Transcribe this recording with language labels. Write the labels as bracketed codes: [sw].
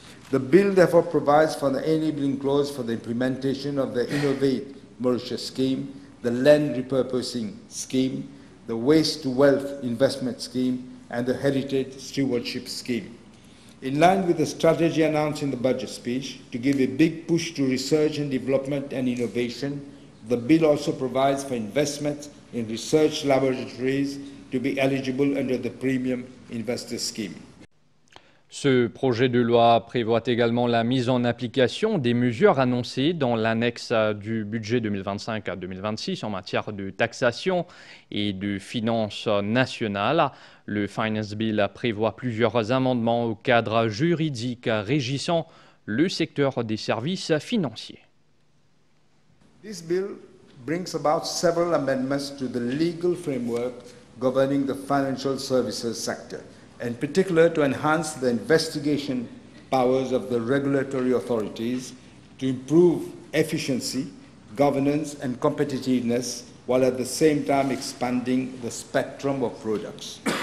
[en] The bill therefore provides for the enabling clause for the implementation of the Innovate Mauritius scheme, the Land Repurposing scheme, the Waste to Wealth Investment scheme, and the Heritage Stewardship scheme. In line with the strategy announced in the budget speech to give a big push to research and development and innovation, the bill also provides for investment in research laboratories to be eligible under the Premium Investor Scheme. [fr] Ce projet de loi prévoit également la mise en application des mesures annoncées dans l'annexe du budget 2025 à 2026 en matière de taxation et de finances nationales. Le Finance Bill prévoit plusieurs amendements au cadre juridique régissant le secteur des services financiers. [en] This bill brings about several amendments to the legal framework governing the financial services sector, in particular to enhance the investigation powers of the regulatory authorities, to improve efficiency, governance, and competitiveness, while at the same time expanding the spectrum of products.